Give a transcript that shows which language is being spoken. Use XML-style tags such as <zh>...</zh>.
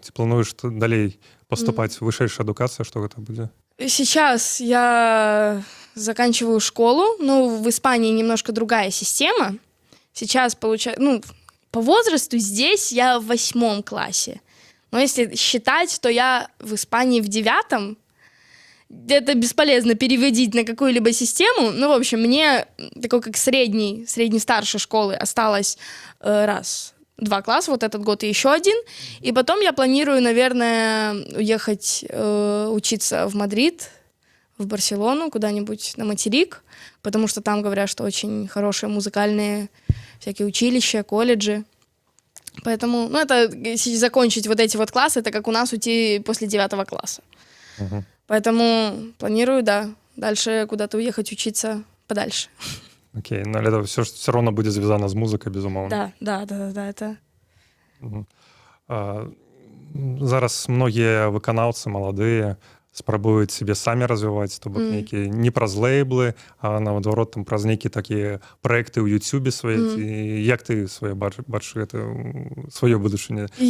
<be>Ці плануеш далей паступаць в вышэйшую адукацыю, што гэта будзе?</be> <ru>Сейчас я заканчиваю школу, но в Испании немножко другая система. Сейчас по возрасту здесь я в 8 классе. Но если считать, то я в Испании в 9. Это бесполезно переводить на какую-либо систему. Ну, в общем, мне такой как средней-старшей школы осталось 2 класса, вот этот год и еще 1. И потом я планирую, наверное, уехать учиться в Мадрид, в Барселону, куда-нибудь на материк, потому что там говорят, что очень хорошие музыкальные всякие училища, колледжи. Поэтому, это закончить вот эти вот классы, это как у нас уйти после 9 класса. Угу. Поэтому планирую, да, дальше куда-то уехать учиться подальше. Окей, но это все равно будет звязано с музыкой, безумовно. Да, это... Угу.</ru> <be>Зараз многие выканаўцы маладыя спрабуюць себе самі развіваць, то бок нейкія не праз лейблы, а наадварот там праз нейкія такія праекты ў Ютубе свае. Як ты бачыш гэта сваё будучыню?</be>